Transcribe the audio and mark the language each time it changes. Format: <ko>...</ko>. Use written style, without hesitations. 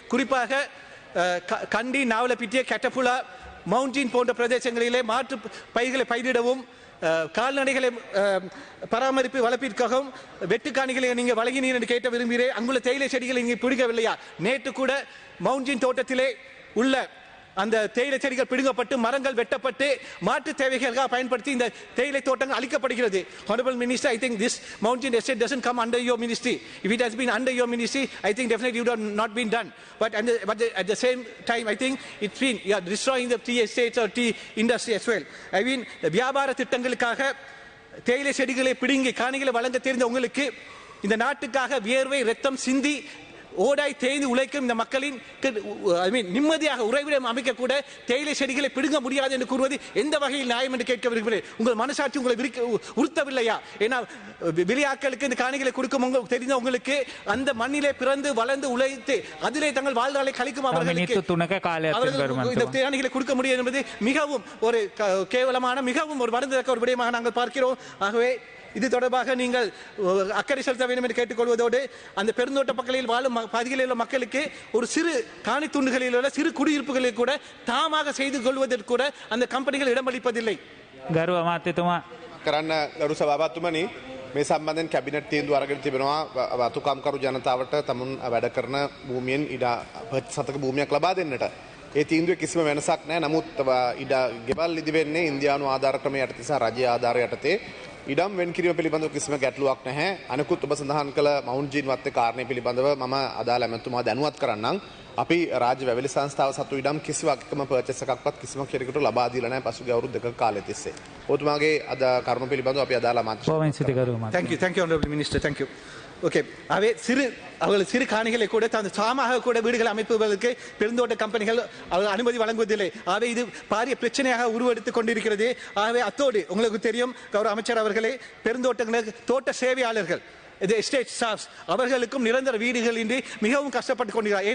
<ta>குறிப்பாக கண்டி, நாவலப்பிட்டிய, கட்டப்புலா, மவுண்டின் போன்ற பிரதேசங்களிலே மாற்று பயிர்களை பயிரிடவும், கால்நடைகளை பராமரிப்பு வளர்ப்பிற்காகவும் வெட்டுக்காணிகளை நீங்கள் வழங்கினீர் என்று கேட்க விரும்புகிறேன். அங்குள்ள தேயிலை செடிகளை நீங்கள் பிடிக்கவில்லையா? நேற்று கூட மவுண்டின் தோட்டத்திலே உள்ள அந்த தேயிலை செடிகள் பிடுங்கப்பட்டு மரங்கள் வெட்டப்பட்டு மாற்று தேவைகளுக்காக பயன்படுத்தி இந்த தேயிலை தோட்டங்கள் அழிக்கப்படுகிறது.</ta> <en>Honorable Minister, I think this mountain estate doesn't come under your ministry. If it has been under your ministry, I think definitely it would have not been done. But at the same time, I think you are destroying the tea estates or tea industry as well.</en> <ta>வியாபார திட்டங்களுக்காக தேயிலை செடிகளை பிடுங்கி காணிகளை வழங்க தெரிந்த உங்களுக்கு, இந்த நாட்டுக்காக வியர்வை ரத்தம் சிந்தி ஓடாய் தேய்ந்து உழைக்கும் இந்த மக்களின் நிம்மதியாக உறைவிடம் அமைக்க கூட தேயிலை செடிகளை பிடுங்க முடியாது என்று கூறுவது எந்த வகையில் நியாயம் என்று கேட்க விரும்புகிறேன். உங்கள் மனசாட்சி உங்களை உறுத்தவில்லையா? ஏன்னா வெளியாட்களுக்கு இந்த காணிகளை கொடுக்கும் தெரிந்த உங்களுக்கு, அந்த மண்ணிலே பிறந்து வளர்ந்து உழைத்து அதிலே தங்கள் வாழ்நாளை கழிக்கும் அவர்களுக்கு இந்த காணிகளை கொடுக்க முடியும் என்பது மிகவும் ஒரு கேவலமான, மிகவும் ஒரு வருந்தத்தக்க ஒரு விடயமாக நாங்கள் பார்க்கிறோம். ஆகவே இது தொடர்பாக நீங்கள் அக்கறை செலுத்த வேண்டும் என்று கேட்டுக்கொள்வதோடு, அந்த பெருந்தோட்ட பகுதியில் வாழும் பகுதிகளில் உள்ள மக்களுக்கு ஒரு சிறு காணி துண்டுகளில் உள்ள சிறு குடியிருப்புகளில் கூட தாமாக செய்து கொள்வதற்கு கூட அந்த கம்பெனிகள் இடமளிப்பதில்லை.</ta> <si>ගරු අමාත්‍යතුමා කරන්න ගරු සභාපතිතුමනි, මේ සම්බන්ධයෙන් කැබිනට් තීන්දුව අරගෙන තිබෙනවා වතුකම්කරු ජනතාවට තමුන් වැඩ කරන භූමියෙන් ඉඩ සතක භූමියක් ලබා දෙන්නට. ඒ තීන්දුවේ කිසිම වෙනසක් නැහැ. නමුත් ඉඩ ගෙවල් ඉදි වෙන්නේ ඉන්දියානු ආධාර ක්‍රමය යටතේ සහ රජයේ ආධාර යටතේ. ඉඩම් වෙන් කිරීම පිළිබඳව කිසිම ගැටලුවක් නැහැ. අනිකුත් ඔබ සඳහන් කළ මවුන්ට් ජීන් වත්තේ කාරණේ පිළිබඳව මම අදාළ ඇමතුමා දැනුවත් කරන්නම්. අපි රාජ්‍ය වැවිලි සංස්ථාව සතු ඉඩම් කිසිවක් එකම පර්චේස් එකක්වත් කිසිම කෙනෙකුට ලබා දීලා නැහැ පසුගිය අවුරුදු දෙකක කාලය තිස්සේ. ඔබතුමාගේ අද කර්ම පිළිබඳව අපි අදාළ අමාත්‍ය.</si> <en>Thank you Honorable Minister. Thank you.</en> <ta>Okay, அவர்கள் சிறு காணிகளை கூட சாமாக கூட வீடுகளை அமைப்பதற்கு பெருந்தோட்ட கம்பெனிகள் அவர்கள் அனுமதி வழங்குவதில்லை. ஆகவே இது பாரிய பிரச்சனையாக உருவெடுத்துக் கொண்டிருக்கிறது. ஆகவே அத்தோடு உங்களுக்கு தெரியும் கௌரவ அமைச்சர் அவர்களே, பெருந்தோட்டங்களுக்கு தோட்ட சேவையாளர்கள் எஸ்டேட் ஸ்டாஃப்ஸ் அவர்களுக்கும் நிரந்தர வீடுகள் இன்றி மிகவும் கஷ்டப்பட்டு கொண்டிருக்கிறார்.</ta>